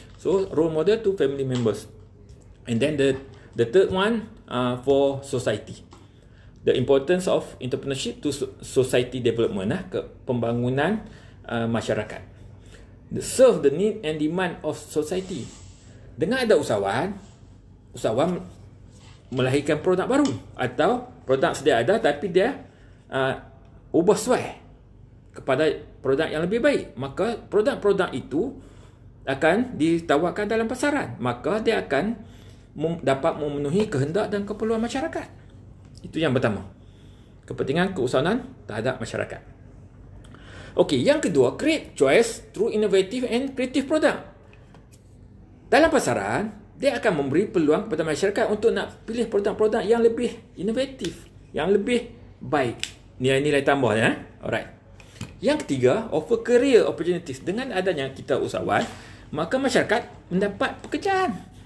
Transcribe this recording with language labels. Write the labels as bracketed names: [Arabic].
[English] So role model to family members. And then the third one for society, the importance of entrepreneurship to society development, [Malay] ke pembangunan masyarakat. [English] Serve the need and demand of society. [Malay] Dengan ada usahawan melahirkan produk baru, atau produk sedia ada tapi dia ubah sesuai kepada produk yang lebih baik, maka produk-produk itu akan ditawarkan dalam pasaran, maka dia akan dapat memenuhi kehendak dan keperluan masyarakat. Itu yang pertama, kepentingan keusahawanan terhadap masyarakat. Okey, yang kedua, [English] create choice through innovative and creative product. [Malay] Dalam pasaran, dia akan memberi peluang kepada masyarakat untuk nak pilih produk-produk yang lebih inovatif, yang lebih baik, nilai-nilai tambah Alright. Yang ketiga, [English] offer career opportunities. [Malay] Dengan adanya kita usahawan, maka masyarakat mendapat pekerjaan.